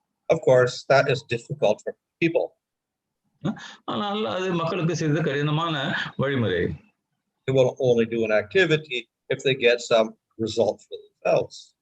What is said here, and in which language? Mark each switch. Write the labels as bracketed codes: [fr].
[en] Of course, that is difficult for people. [ta] ஆனால் அது மக்களுக்கு சிறிது கடினமான வழிமுறை. [en] They will only do an activity if they get some result for themselves.